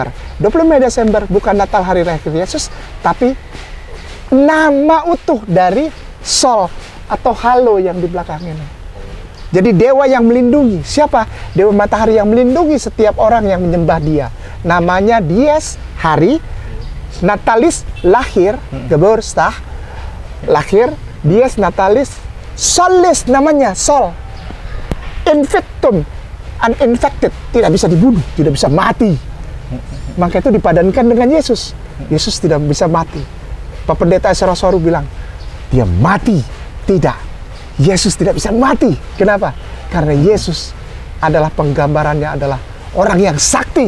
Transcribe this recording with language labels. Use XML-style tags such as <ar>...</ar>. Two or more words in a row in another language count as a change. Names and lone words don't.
<id>25 Desember bukan Natal hari lahir Yesus, tapi nama utuh dari Sol atau Halo yang di belakang ini. Jadi dewa yang melindungi. Siapa? Dewa matahari yang melindungi setiap orang yang menyembah dia. Namanya Dies, hari. Natalis, lahir. Geburtstag, lahir.</id> <la>Dies Natalis Solis,</la> <id>namanya Sol.</id> <la>Invictum, uninfected,</la> <id>tidak bisa dibunuh, tidak bisa mati. Maka itu dipadankan dengan Yesus. Yesus tidak bisa mati. Pak Pendeta Esrosoru bilang, dia mati. Tidak, Yesus tidak bisa mati. Kenapa? Karena Yesus adalah penggambarannya adalah orang yang sakti.</id>